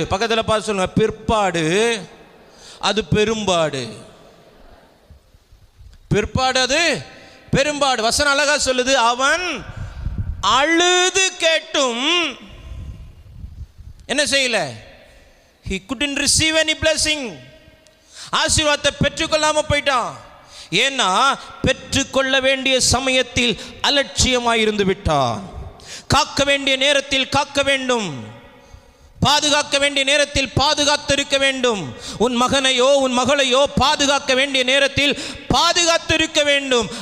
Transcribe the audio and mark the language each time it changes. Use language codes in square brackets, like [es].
[ta] பக்கத்தில் பார்த்து சொல்லுங்க, பிற்பாடு அது பெரும்பாடு. பிற்பாடு அது பெரும்பாடு. வசனம் அழகா சொல்லுது, அவன் அழுது கேட்டும் என்ன செய்யல? [en] he couldn't receive any blessing. [ta] ஆசீர்வாதத்தை பெற்றுக்கொள்ளாம போயிட்டான். ஏன்னா பெற்றுக்கொள்ள வேண்டிய சமயத்தில் அலட்சியமாயிருந்து விட்டான். காக்க வேண்டிய நேரத்தில் காக்க வேண்டும், பாதுகாக்க வேண்டிய நேரத்தில் பாதுகாத்திருக்க வேண்டும். உன் மகனையோ உன் மகளையோ பாதுகாக்க வேண்டிய நேரத்தில் பாதுகாத்திருக்க வேண்டும்.